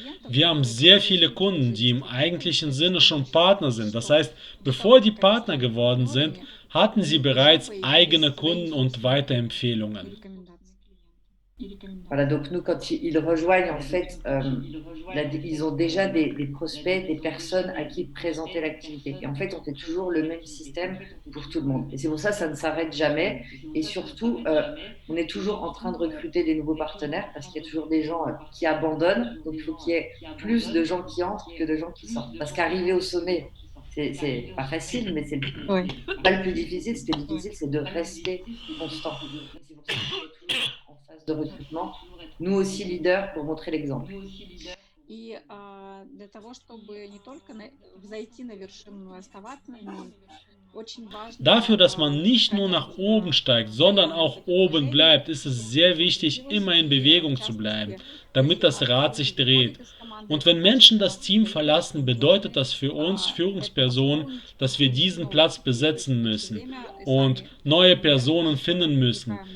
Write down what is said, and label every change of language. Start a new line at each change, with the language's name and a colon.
German: Wir haben sehr viele Kunden, die im eigentlichen Sinne schon Partner sind. Das heißt, bevor die Partner geworden sind, hatten sie bereits eigene Kunden und Weiterempfehlungen.
French: Voilà, donc nous, quand ils rejoignent, en fait, ils ont déjà des prospects, des personnes à qui présenter l'activité. Et en fait, on fait toujours le même système pour tout le monde. Et c'est pour ça que ça ne s'arrête jamais. Et surtout, on est toujours en train de recruter des nouveaux partenaires parce qu'il y a toujours des gens qui abandonnent. Donc, il faut qu'il y ait plus de gens qui entrent que de gens qui sortent. Parce qu'arriver au sommet, c'est pas facile, mais c'est pas le plus difficile. Ce qui est difficile, c'est de rester constant. C'est pour ça qu'on est toujours en phase de recrutement. Nous aussi leaders pour montrer l'exemple.
Russian: И для того, чтобы не только взойти на вершину, но и оставаться на ней, очень важно.
German: Dafür, dass man nicht nur nach oben steigt, sondern auch oben bleibt, ist es sehr wichtig, immer in Bewegung zu bleiben, damit das Rad sich dreht. Und wenn Menschen das Team verlassen, bedeutet das für uns Führungspersonen, dass wir diesen Platz besetzen müssen und neue Personen finden müssen.